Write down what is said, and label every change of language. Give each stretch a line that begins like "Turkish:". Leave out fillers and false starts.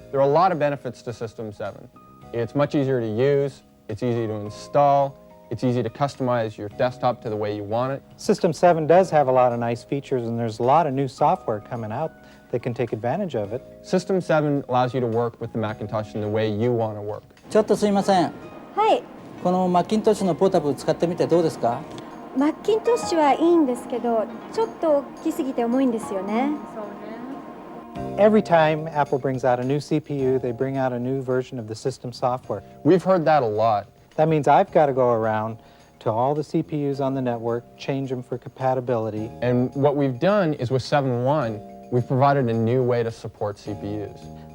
English: There are a lot of benefits to System 7. It's much easier to use, it's easy to install, it's easy to customize your desktop to the way you want it. System 7 does have a lot of nice features, and there's a lot of new software coming out that can take advantage of it. System 7 allows you to work with the Macintosh in the way you want to work.
Japanese: ちょっとすいません。はい。このマッキントッシュのポータブル使ってみてどうですか？マッキントッシュはいいんですけど、ちょっと大きすぎて重いんですよね。
English: Every time Apple brings out a new CPU, they bring out a new version of the system software. We've heard that a lot. That means I've got to go around to all the CPUs on the network, change them for compatibility. And what we've done is with 7.1, we've provided a new way to support CPUs.